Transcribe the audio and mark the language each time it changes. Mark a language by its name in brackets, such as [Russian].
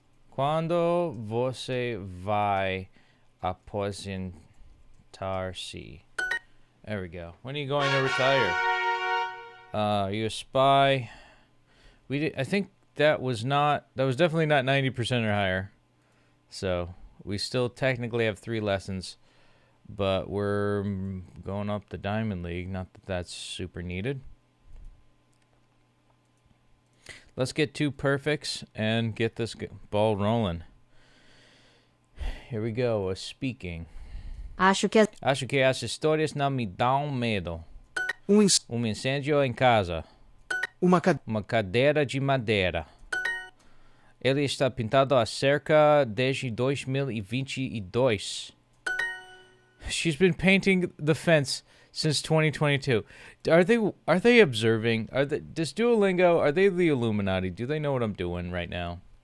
[Portuguese] Quando você vai aposentar-se? [English] There we go. When are you going to retire? Are you a spy? I think that was definitely not 90% or higher. So we still technically have 3 lessons, but we're going up the Diamond League. Not that that's super needed. Let's get 2 perfects and get this ball rolling. Here we go. Speaking. [Portuguese] Acho que as histórias não me dão medo. Incêndio em casa. Uma cadeira de madeira. Ele está pintado há cerca desde 2022. [English] She's been painting the fence since 2022. Are they observing? Does Duolingo, are they the Illuminati? Do they know what I'm doing right now?